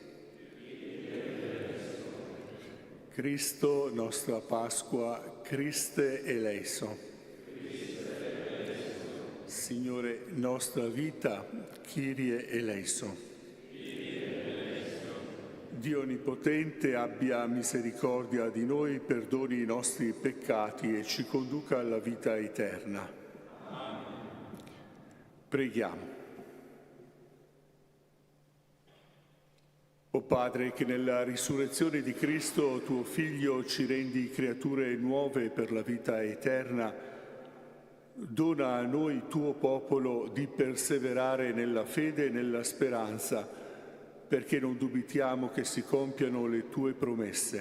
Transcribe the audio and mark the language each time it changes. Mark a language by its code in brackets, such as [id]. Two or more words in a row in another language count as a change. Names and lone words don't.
[it] Cristo, nostra Pasqua, [el] Christe eleison. [it] Signore, nostra vita, [el] Kyrie eleison. [it] Dio Onnipotente abbia misericordia di noi, perdoni i nostri peccati e ci conduca alla vita eterna. Preghiamo. O Padre, che nella risurrezione di Cristo, tuo Figlio, ci rendi creature nuove per la vita eterna, dona a noi, tuo popolo, di perseverare nella fede e nella speranza, perché non dubitiamo che si compiano le tue promesse.